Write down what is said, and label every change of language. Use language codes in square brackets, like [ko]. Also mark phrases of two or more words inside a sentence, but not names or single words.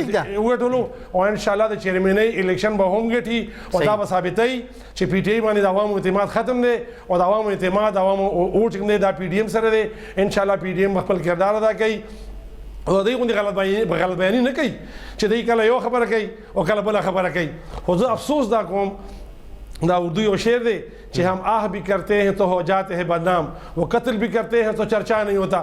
[ps] وګټلو او [ar] ان شاء الله [ps] د چیرمنۍ الیکشن به هم ګټي او دا به ثابتوي چې پی ټي آی باندې د عوامو اعتماد ختم دی او د عوامو اعتماد عوامو اوټ کوم دی دا پی ډي ایم سره دی [ar] ان شاء الله [ps] پی ډي ایم خپل کردار ادا کوي او دوی غوندې غلط بیاني نه کوي چې دوی کله یو خبره کوي او کله بله خبره کوي خو زه افسوس دا کوم دا اردو یو شعر دی [ur] کہ ہم آہ بھی کرتے ہیں تو ہو جاتے ہیں بدنام وہ قتل بھی کرتے ہیں تو چرچا نہیں ہوتا